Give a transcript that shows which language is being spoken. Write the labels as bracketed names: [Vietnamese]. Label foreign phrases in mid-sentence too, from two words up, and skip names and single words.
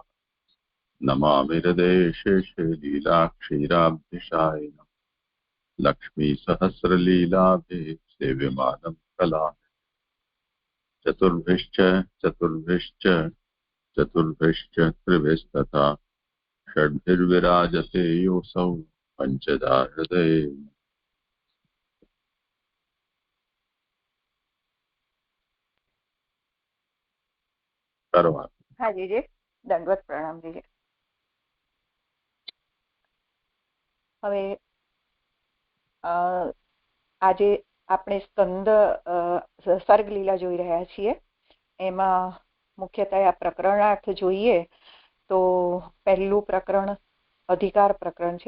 [Sanskrit] नमामि हृदयेशेषे लीलाक्षीराब्धिशायिनम् लक्ष्मीसहस्रलीलाभिः सेव्यमानं कला चतुर्भिश्च त्रिभिस्तथा षड्भिर्विराजते योऽसौ पञ्चदा हृदये। [Hindi] हाँ जी दंडवत प्रणाम जी। [Gujarati] હવે આજે આપણે સ્કંદ સર્ગલીલા જોઈ રહ્યા છીએ. એમાં મુખ્યત્વે આ પ્રકરણાર્થ જોઈએ તો પહેલું પ્રકરણ અધિકાર પ્રકરણ છે.